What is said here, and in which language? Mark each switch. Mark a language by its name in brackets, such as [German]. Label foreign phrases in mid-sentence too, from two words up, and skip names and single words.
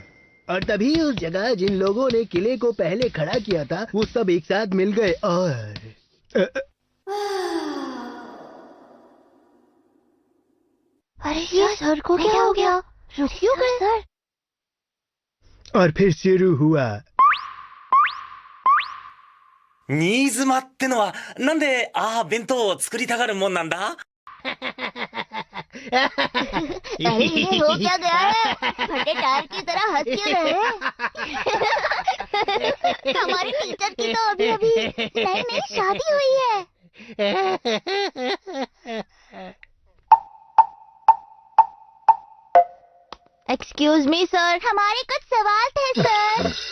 [Hindi] और तभी उस जगह जिन लोगों ने किले को पहले खड़ा किया था वो सब एक साथ मिल गए और अरे ये सर को क्या हो गया? रुकियो सर। और फिर शुरू हुआ। [Japanese] 新妻ってのはなんで弁当を作りたがるもんなんだ [Hindi] अरे ये हो क्या गया है? फटे टायर की तरह हंस क्यों रहे हैं? हमारी टीचर की तो अभी अभी नई नई शादी हुई है। [English] excuse me [Hindi] सर, हमारे कुछ सवाल थे सर।